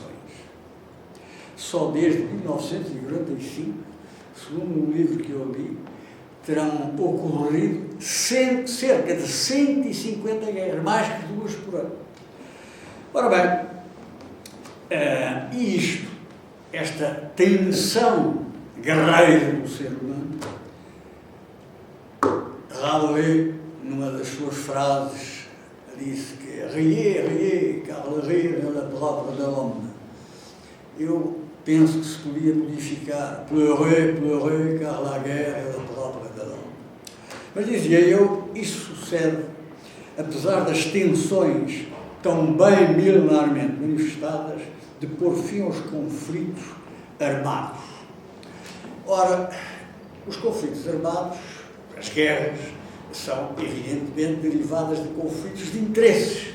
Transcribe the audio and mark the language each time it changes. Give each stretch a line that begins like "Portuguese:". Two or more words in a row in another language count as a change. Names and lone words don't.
Portuguese: Só desde 1945, segundo um livro que eu li, terão ocorrido cerca de 150 guerras, mais que 2 por ano. Ora bem, e isto, esta tensão guerreira do ser humano, Rabelais, numa das suas frases, disse que
French: riez, car le rire est la palavra de l'homme.
Portuguese: Eu penso que se podia modificar
French: pleurez, car la guerre est la palavra de l'homme.
Portuguese: Mas dizia eu, isso sucede, apesar das tensões tão bem milenarmente manifestadas, de pôr fim aos conflitos armados. Ora, os conflitos armados, as guerras, são evidentemente derivadas de conflitos de interesses.